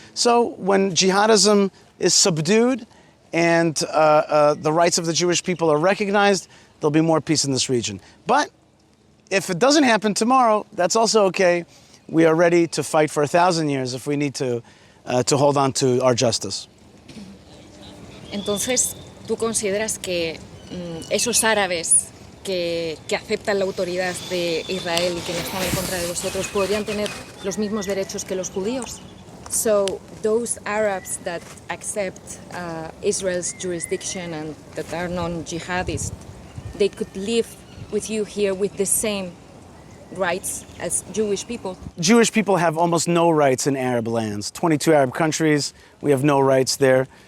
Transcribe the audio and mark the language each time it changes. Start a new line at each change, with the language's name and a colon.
English: So when jihadism is subdued and the rights of the Jewish people are recognized, there'll be more peace in this region. But if it doesn't happen tomorrow, that's also okay. We are ready to fight for 1,000 years if we need to hold on to our justice.
Spanish: Entonces, ¿tú consideras que esos árabes que aceptan la autoridad de Israel y que no están en contra de vosotros podrían tener los mismos derechos que los judíos?
English: So, those Arabs that accept Israel's jurisdiction and that are non-jihadists, they could live with you here with the same rights as Jewish people? Jewish people have almost no rights in Arab lands. 22 Arab countries, we have no rights there.